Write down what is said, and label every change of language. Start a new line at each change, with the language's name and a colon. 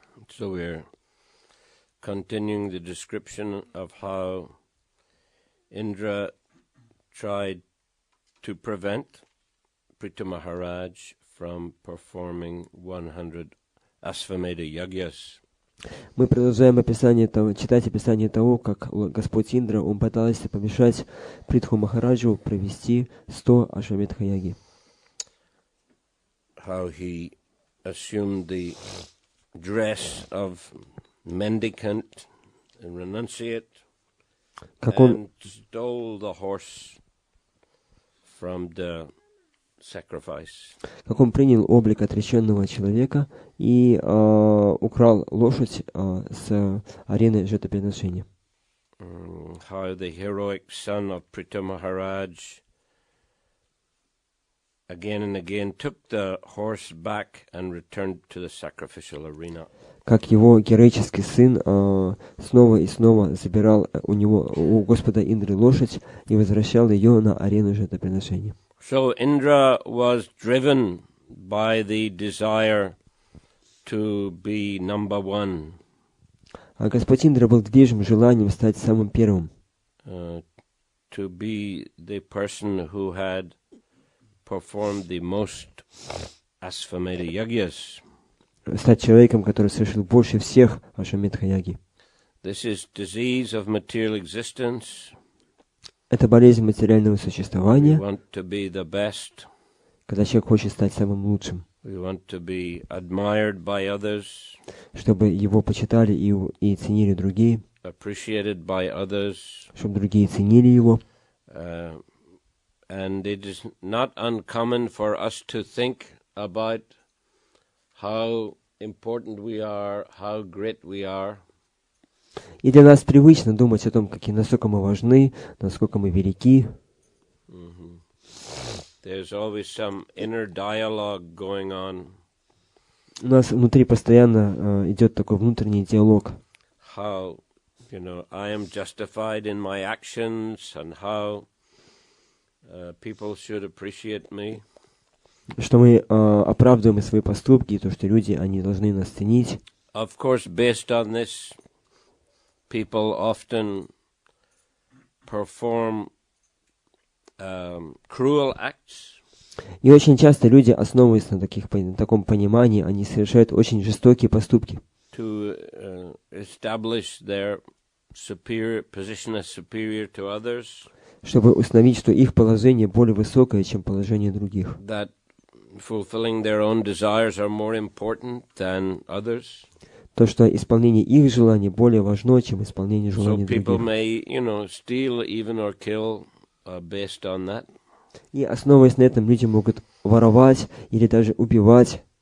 English: So we're continuing the description of how Indra tried to prevent Prithu Maharaj from performing 100 Asvamedha Yagyas.
Russian: Мы продолжаем читать описание того, как Господь Индра, он пытался помешать Притху Махараджу провести 100 Ашвамедха-яги.
English: How he assumed the dress of mendicant and renunciate and stole the horse from the sacrifice.
Russian: Как он принял облик отреченного человека и украл лошадь с арены жертвоприношения.
English: How the heroic son of Prithu Maharaj again and again took the horse back and returned to the sacrificial arena.
Russian: Как его героический сын снова и снова забирал у Господа Индры лошадь и возвращал ее на арену жертвоприношения.
English: So Indra was driven by the desire to be number one.
Russian: А Господь Индра был движим желанием стать самым первым.
English: To be the person who had performed the most Asvamedha Yagyas.
Russian: Стать человеком, который совершил больше всех Ашвамедха-яги.
English: This is disease of material existence.
Russian: Это болезнь материального существования.
English: We want to be the best.
Russian: Когда человек хочет стать самым лучшим.
English: We want to be admired by others.
Russian: Чтобы его почитали и ценили другие.
English: Appreciated by others.
Russian: Чтобы другие ценили его.
English: And it is not uncommon for us to think about how important we are, how great we are.
Russian: И для нас привычно думать о том, насколько мы важны, насколько мы велики.
English: There's always some inner dialogue going on.
Russian: У нас внутри постоянно идет такой внутренний диалог.
English: How, I am justified in my actions and how people should appreciate me.
Russian: Что мы оправдываем свои поступки, и то, что люди, они должны нас ценить.
English: Of course, based on this, people often perform cruel acts.
Russian: И очень часто люди, основываясь на таком понимании, они совершают очень жестокие поступки.
English: To establish their position as superior to others.
Russian: чтобы установить, что их положение более высокое, чем положение других.
English: That fulfilling their own desires are more important than others.
Russian: То, что исполнение их желаний более важно, чем исполнение желаний
English: So people
Russian: других.
English: may, steal even or kill based on that.
Russian: И основываясь на этом, люди могут воровать или даже убивать.